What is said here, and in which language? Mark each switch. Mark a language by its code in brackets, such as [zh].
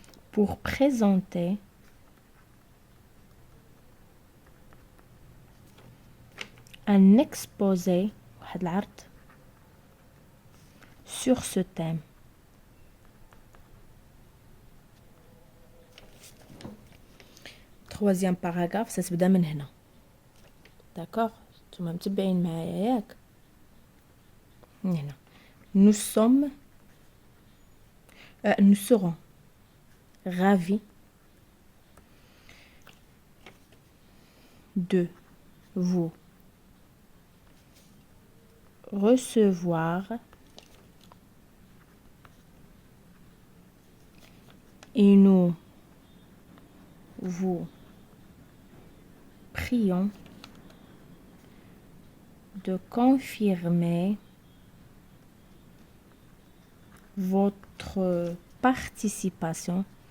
[fr] pour présenter un exposé sur ce thème. Troisième paragraphe, ça se [ar] بدا من هنا. [fr] D'accord? [ar] نتوما متبعين معايا ياك؟ من هنا. [fr] Nous sommes nous serons ravis de vous recevoir et nous vous prions de confirmer votre participation.